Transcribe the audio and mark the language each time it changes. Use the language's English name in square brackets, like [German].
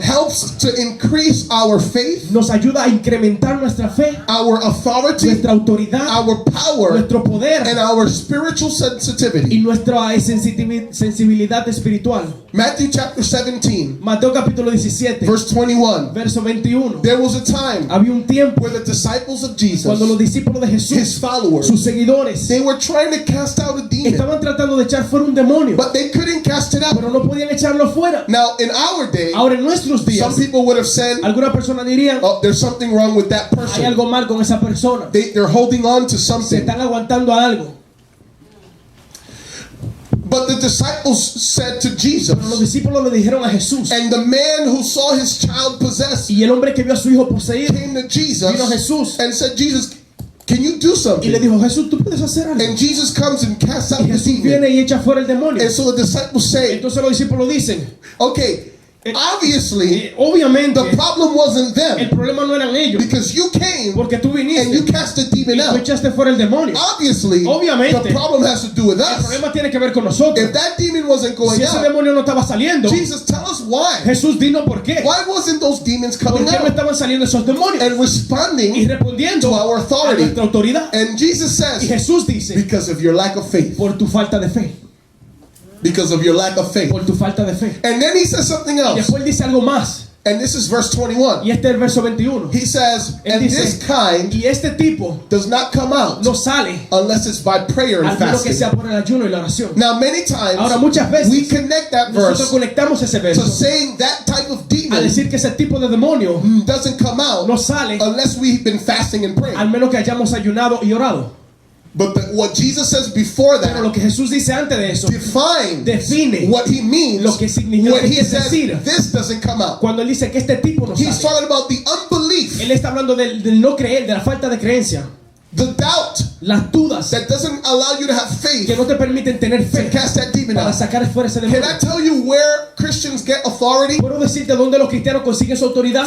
[English] helps to increase our faith, [Spanish] nos ayuda a incrementar nuestra fe, [English] our authority, [Spanish] nuestra autoridad, [English] our power, [Spanish] nuestro poder [English] and our spiritual [Spanish] y [English] sensitivity. [Spanish] nuestra sensibilidad espiritual. [English] Matthew chapter 17, [Spanish] Mateo capítulo 17, [English] verse 21. [Spanish] verso 21. [English] There was a time [Spanish] Había un tiempo [English] where the disciples of Jesus, [Spanish] cuando los discípulos de [English] his [Spanish] Jesús, [English] followers, [Spanish] sus seguidores, [English] they were trying to cast out a demon, [Spanish] estaban tratando de echar fuera un demonio, [English] but they couldn't cast it out. [Spanish] pero no podían echarlo fuera. [English] Now, in our day, [Spanish] Ahora en nuestros días, [English] some people would have said, [Spanish] algunas personas dirían, [English] oh, there's something wrong with that [Spanish] hay [English] person. [Spanish] algo mal con esa persona, [English] They're holding on to something. [Spanish] están aguantando a algo. [English] But the disciples said to [Spanish] Pero los discípulos le dijeron a Jesús, [English] and the man who saw his child possessed [Spanish] y el hombre que vio a su hijo poseído [English] came to Jesus [Spanish] vino a Jesús [English] and said, Jesus, can you do [Spanish] y le [English] something? [Spanish] dijo, Jesús, tú puedes hacer algo. [English] And Jesus comes and casts out [Spanish] Y [English] the [Spanish] Jesús [English] demon. [Spanish] viene y echa fuera el demonio. [English] And so the disciples say, [Spanish] Entonces los discípulos dicen, [English] okay, obviously [Spanish] obviamente [English] the problem wasn't [Spanish] el [English] them, [Spanish] problema no eran ellos, [English] because you came [Spanish] porque tú [English] and you [Spanish] viniste [English] cast the demon [Spanish] y tú [English] out. [Spanish] echaste fuera el demonio. [English] Obviously, [Spanish] Obviamente, [English] the problem has to do with [Spanish] El [English] us. [Spanish] problema tiene que ver con nosotros. [English] If that demon wasn't going [Spanish] Si ese [English] out, [Spanish] demonio no estaba saliendo, [English] Jesus, tell us why. [Spanish] Jesús, dinos por qué. [English] Why wasn't those demons [Spanish] ¿Por [English] coming [Spanish] qué no [English] out? [Spanish] estaban saliendo esos demonios? [English] And [Spanish] Y [English] responding [Spanish] respondiendo [English] to our [Spanish] a [English] authority. [Spanish] nuestra autoridad. [English] And Jesus [Spanish] Y [English] says, [Spanish] Jesús dice, [English] because of your lack of faith. [Spanish] por tu falta de fe, [English] Because of your lack of faith. [Spanish] por tu falta de fe. [English] And then he says something [Spanish] Y [English] else. [Spanish] después dice algo más. [English] And this is verse 21. [Spanish] Y este es el verso 21. [English] He says, [Spanish] Él [English] and [Spanish] dice, [English] this kind [Spanish] y este tipo [English] does not come out [Spanish] no sale [English] unless it's by prayer and [Spanish] al menos que [English] fasting. [Spanish] sea por el ayuno y la oración. [English] Now, many [Spanish] Ahora [English] times [Spanish] muchas veces [English] we connect that [Spanish] nosotros conectamos ese [English] to [Spanish] verso [English] saying that type of [Spanish] a [English] demon [Spanish] decir que ese tipo de demonio [English] doesn't come out [Spanish] no sale [English] unless we've been fasting and praying. [Spanish] al menos que hayamos ayunado y orado. [English] But what Jesus says before [Spanish] Pero lo [English] that [Spanish] que Jesús dice antes de eso [English] define what he means [Spanish] lo que significa [English] when he [Spanish] que [English] says [Spanish] decir [English] this doesn't come out. [Spanish] cuando él dice que este tipo no [English] He's [Spanish] sale. [English] talking about the unbelief, [Spanish] Él está hablando del no creer, de la falta de creencia, [English] the doubt [Spanish] las dudas [English] that doesn't allow you to have [Spanish] que [English] faith [Spanish] no te permiten tener [English] to [Spanish] fe [English] cast that demon [Spanish] para [English] out. [Spanish] sacar fuera ese [English] Can [Spanish] demonio. [English] I tell you where Christians get authority? [Spanish] ¿Puedo decirte dónde los cristianos consiguen su autoridad?